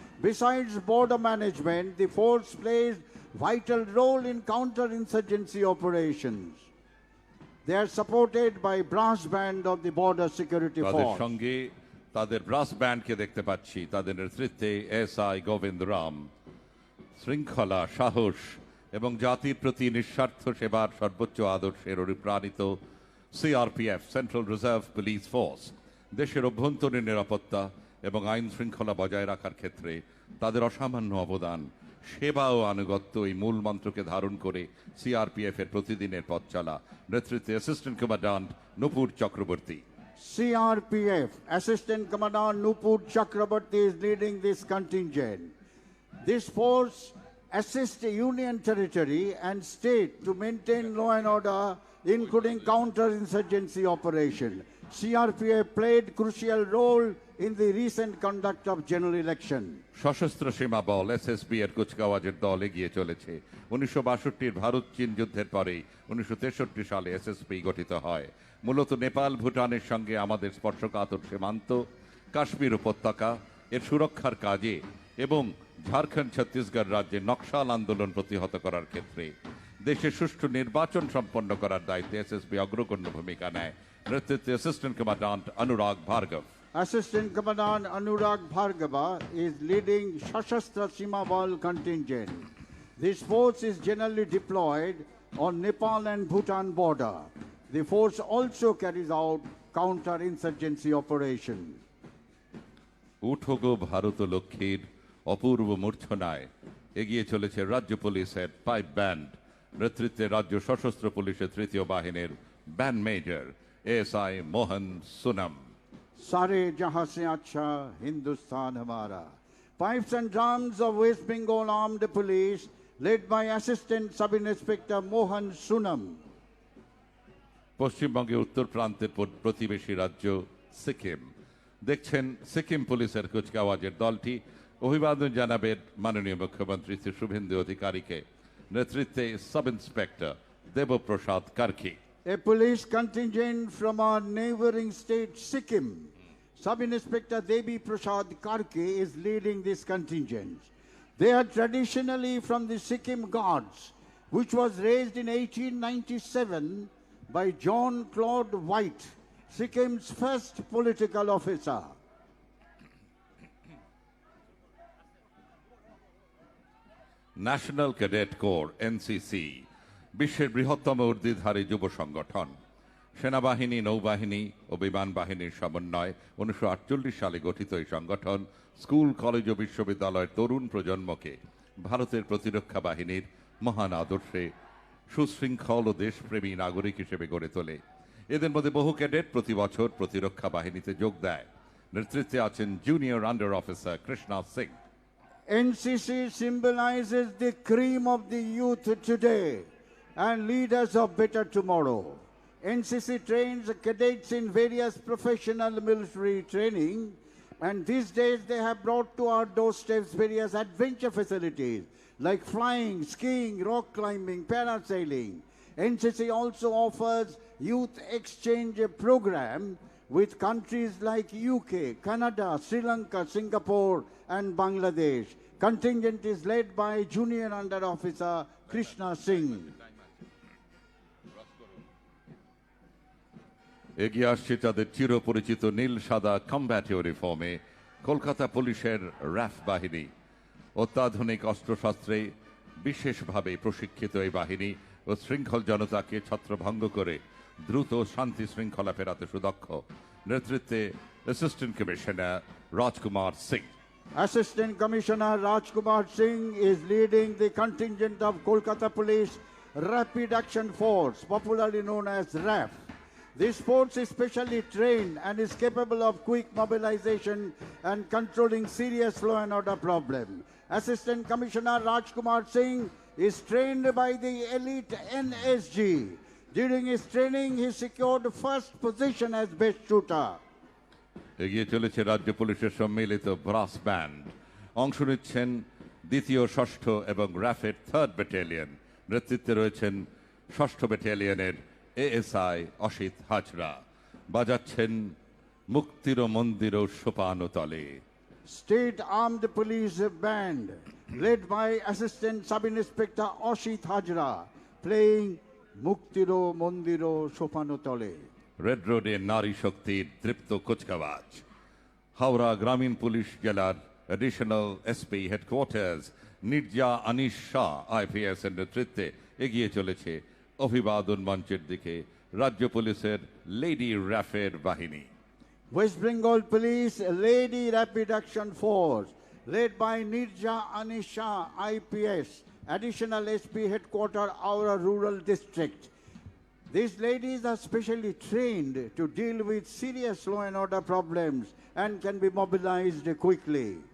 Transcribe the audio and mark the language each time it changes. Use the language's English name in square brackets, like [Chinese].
[English] Besides border management, the force plays vital role in counter-insurgency operations. They are supported by brass band of the Border Security [Bangla] তাদের [English] Force. [Bangla] সঙ্গে তাদের brass ব্যান্ডকে দেখতে পাচ্ছি। তাদের নেতৃত্বে SI Govinda Ram. শৃঙ্খলা, সাহস এবং জাতির প্রতি নিঃস্বার্থ সেবার সর্বোচ্চ আদর্শের অনুপ্রাণিত CRPF, central reserve police force, দেশের অভ্যন্তরীণ নিরাপত্তা এবং আইন শৃঙ্খলা বজায় রাখার ক্ষেত্রে তাদের অসামান্য অবদান সেবা ও আনুগত্য এই মূল মন্ত্রকে ধারণ করে সিআরপিএফ এর প্রতিদিনের পথ চলা নেতৃত্বে assistant commandant Nupur Chakraborty. [English] CRPF Assistant Commandant Nupur Chakraborty is leading this contingent. This force assists the Union Territory and state to maintain law and order, including counter-insurgency operation. CRPF played crucial role in the recent conduct of general election. [Bangla] সশস্ত্র সীমা বল SSB এর কুচকাওয়াজের দল এগিয়ে চলেছে। 1962 ভারত চীন যুদ্ধের পরে 1963 সালে SSB গঠিত হয়। মূলত নেপাল ভুটানের সঙ্গে আমাদের স্পর্শকাতর সীমান্ত, কাশ্মীর উপত্যকা এর সুরক্ষার কাজে এবং ঝাড়খণ্ড ছত্তিশগড় রাজ্যে নকশাল আন্দোলন প্রতিহত করার ক্ষেত্রে দেশে সুষ্ঠু নির্বাচন সম্পন্ন করার দায়িত্বে এসএসবি অগ্রগণ্য ভূমিকা নেয়। নেতৃত্বে assistant commandant Anurag Bhargav. [English] Assistant Commandant Anurag Bhargava is leading Shashastra Sima Bal contingent. This force is generally deployed on Nepal and Bhutan border. The force also carries out counter-insurgency operation. [Bangla] উঠোগো Bharat লক্ষ্মীর অপূর্ব মূর্ছনায় এগিয়ে চলেছে রাজ্য পুলিশের pipe band. নেতৃত্বে রাজ্য সশস্ত্র পুলিশের তৃতীয় বাহিনীর ব্যান্ড মেজর এএসআই মোহন সুনাম। [Hindi] Sare jahan se acha Hindustan hamara. [English] Pipes and drums of West Bengal Armed Police led by Assistant Sub-Inspector Mohan Sunam. [Bangla] পশ্চিমবঙ্গের উত্তর প্রান্তের প্রতিবেশী রাজ্য সিকিম। দেখছেন সিকিম পুলিশের কুচকাওয়াজের দলটি অভিবাদন জানাবেন মাননীয় মুখ্যমন্ত্রী শ্রী শুভেন্দু অধিকারীকে। নেতৃত্বে sub inspector Debprasad Karki. [English] A police contingent from our neighboring state Sikkim. Sub-Inspector Devi Prasad Karke is leading this contingent. They are traditionally from the Sikkim Guards, which was raised in 1897 by John Claude White, Sikkim's first political officer. [Bangla] National cadet corps NCC বিশ্বের বৃহত্তম ঊর্ধ্বধারী যুব সংগঠন। সেনাবাহিনী, নৌবাহিনী ও বিমান বাহিনীর সমন্বয় 1948 সালে গঠিত এই সংগঠন স্কুল, কলেজ ও বিশ্ববিদ্যালয়ের তরুণ প্রজন্মকে ভারতের প্রতিরক্ষা বাহিনীর মহান আদর্শে সুশৃঙ্খল ও দেশপ্রেমী নাগরিক হিসেবে গড়ে তোলে। এদের মধ্যে বহু ক্যাডেট প্রতি বছর প্রতিরক্ষা বাহিনীতে যোগ দেয়। নেতৃত্বে আছেন junior under officer Krishna Singh. [English] NCC symbolizes the cream of the youth today and leaders of better tomorrow. NCC trains cadets in various professional military training, and these days they have brought to our doorsteps various adventure facilities like flying, skiing, rock climbing, parasailing. NCC also offers youth exchange program with countries like UK, Canada, Sri Lanka, Singapore, and Bangladesh. Contingent is led by Junior Under Officer Krishna Singh. [Bangla] এগিয়ে আসছে তাদের চিরপরিচিত নীল সাদা combat ইউনিফর্মে Kolkata পুলিশের RAF বাহিনী। অত্যাধুনিক অস্ত্রশস্ত্রে বিশেষভাবে প্রশিক্ষিত এই বাহিনী ও শৃঙ্খল জনতাকে ছত্রভঙ্গ করে দ্রুত শান্তি শৃঙ্খলা ফেরাতে সুদক্ষ। নেতৃত্বে assistant commissioner Rajkumar Singh. [English] Assistant Commissioner Rajkumar Singh is leading the contingent of Kolkata Police Rapid Action Force, popularly known as RAF. This force is specially trained and is capable of quick mobilization and controlling serious law and order problem. Assistant Commissioner Rajkumar Singh is trained by the elite NSG. During his training, he secured first position as best shooter. [Bangla] এগিয়ে চলেছে রাজ্য পুলিশের সম্মিলিত brass band. অংশ নিচ্ছেন দ্বিতীয়, ষষ্ঠ এবং র্যাফের 3rd ব্যাটালিয়ন। নেতৃত্বে রয়েছেন 6ষ্ঠ ব্যাটালিয়নের এএসআই অসিত হাজরা। বাজাচ্ছেন মুক্তির মন্দির সোপানতলে। [English] State Armed Police Band, led by Assistant Sub-Inspector Oshit Hajra, playing Muktiro Mondiro Sopanotole. [Bangla] Red রোডে নারী শক্তির তৃপ্ত কুচকাওয়াজ। হাওড়া গ্রামীণ পুলিশ জেলার additional SP headquarters Neerja Anis Shah IPS এর নেতৃত্বে এগিয়ে চলেছে অভিবাদন মঞ্চের দিকে রাজ্য পুলিশের লেডি র্যাফের বাহিনী। [English] West Bengal Police Lady Rapid Action Force led by Nirja Anisha IPS, Additional SP Headquarter, Aura Rural District. These ladies are specially trained to deal with serious law and order problems and can be mobilized quickly.